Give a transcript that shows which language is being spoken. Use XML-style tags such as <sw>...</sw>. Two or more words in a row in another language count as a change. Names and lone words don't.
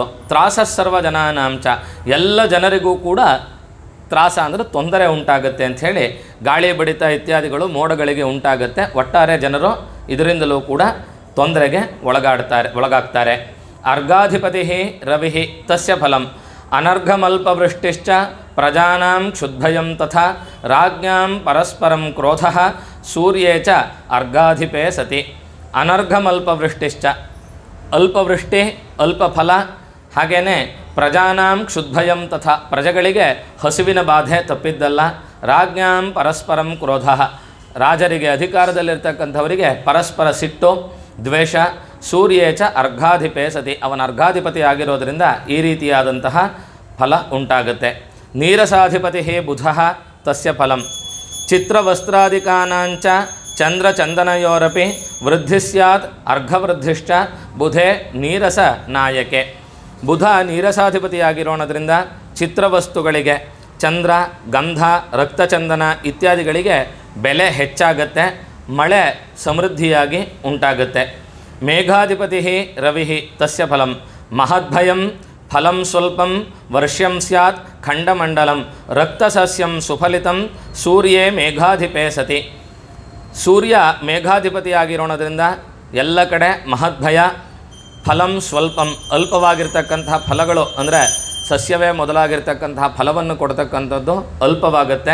<kn>ತ್ರಾಸಸ್ಸರ್ವಜನಾನಾಂಚ, ಎಲ್ಲ ಜನರಿಗೂ ಕೂಡ ತ್ರಾಸ ಅಂದರೆ ತೊಂದರೆ ಉಂಟಾಗುತ್ತೆ ಅಂಥೇಳಿ ಗಾಳಿ ಬಡಿತ ಇತ್ಯಾದಿಗಳು ಮೋಡಗಳಿಗೆ ಉಂಟಾಗುತ್ತೆ. ಒಟ್ಟಾರೆ ಜನರು ಇದರಿಂದಲೂ ಕೂಡ ತೊಂದರೆಗೆ ಒಳಗಾಗ್ತಾರೆ.</kn> <sa>ಅರ್ಘಾಧಿಪತಿ ರವಿ ತಸ್ಯ ಫಲಂ ಅನರ್ಘಮಲ್ಪವೃಷ್ಟಿಶ್ಚ ಪ್ರಜಾನಾಂ ಕ್ಷುದ್ಭಯಂ ತಥಾ ರಾಜ್ಞಾಂ ಪರಸ್ಪರಂ ಕ್ರೋಧಃ ಸೂರ್ಯೇ ಚ ಅರ್ಘಾಧಿಪೇ ಸತಿ.</sa> <kn>ಅನರ್ಘಮಲ್ಪವೃಷ್ಟಿಶ್ಚ, ಅಲ್ಪವೃಷ್ಟಿ ಅಲ್ಪ ಫಲ, ಹಾಗೆಯೇ</kn> <sa>ಪ್ರಜಾನಾಂ ಕ್ಷುದ್ಭಯಂ ತಥಾ</sa> <kn>ಪ್ರಜೆಗಳಿಗೆ ಹಸುವಿನ ಬಾಧೆ ತಪ್ಪಿದ್ದಲ್ಲ.</kn> <sa>ರಾಜ್ಞಾಂ ಪರಸ್ಪರಂ ಕ್ರೋಧ</sa> <kn>ರಾಜರಿಗೆ ಅಧಿಕಾರದಲ್ಲಿರ್ತಕ್ಕಂಥವರಿಗೆ ಪರಸ್ಪರ ಸಿಟ್ಟು ದ್ವೇಷ.</kn> <sa>ಸೂರ್ಯೇಚ ಅರ್ಘಾಧಿಪೇ ಸತಿ</sa> <kn>ಅವನ ಅರ್ಘಾಧಿಪತಿ ಆಗಿರೋದರಿಂದ ಈ ರೀತಿಯಾದಂತಹ ಫಲ ಉಂಟಾಗುತ್ತೆ.</kn> <sa>ನೀರಸಾಧಿಪತಿ ಬುಧ ತಸ್ಯ ಫಲಂ ಚಿತ್ರವಸ್ತ್ರಾದಿಕಾನಾಂಚ ಚಂದ್ರಚಂದನಯೋರಪಿ ವೃದ್ಧಿ ಸ್ಯಾತ್ ಅರ್ಘವೃದ್ಧಿಶ್ಚ ಬುಧೆ ನೀರಸ ನಾಯಕೆ.</sa> <kn>ಬುಧ ನೀರಸಾಧಿಪತಿಯಾಗಿರೋಣದ್ರಿಂದ ಚಿತ್ರವಸ್ತುಗಳಿಗೆ ಚಂದ್ರ ಗಂಧ ರಕ್ತಚಂದನ ಇತ್ಯಾದಿಗಳಿಗೆ ಬೆಲೆ ಹೆಚ್ಚಾಗತ್ತೆ, ಮಳೆ ಸಮೃದ್ಧಿಯಾಗಿ ಉಂಟಾಗುತ್ತೆ.</kn> <sa>ಮೇಘಾಧಿಪತಿ ರವಿ ತಸ್ಯ ಫಲಂ ಮಹದ್ಭಯಂ ಫಲಂ ಸ್ವಲ್ಪಂ ವರ್ಷಂ ಸ್ಯಾತ್ ಖಂಡಮಂಡಲಂ ರಕ್ತಸಸ್ಯಂ ಸುಫಲಿತಂ ಸೂರ್ಯೇ ಮೇಘಾಧಿಪೇ ಸತಿ.</sa> <kn>ಸೂರ್ಯ ಮೇಘಾಧಿಪತಿಯಾಗಿರೋಣದ್ರಿಂದ ಎಲ್ಲ ಕಡೆ ಮಹದ್ಭಯ,</kn> <sa>ಫಲಂ ಸ್ವಲ್ಪಂ</sa> <kn>ಅಲ್ಪವಾಗಿರ್ತಕ್ಕಂತಹ ಫಲಗಳು ಅಂದರೆ ಸಸ್ಯವೇ ಮೊದಲಾಗಿರ್ತಕ್ಕಂತಹ ಫಲವನ್ನು ಕೊಡ್ತಕ್ಕಂಥದ್ದು ಅಲ್ಪವಾಗುತ್ತೆ.</kn>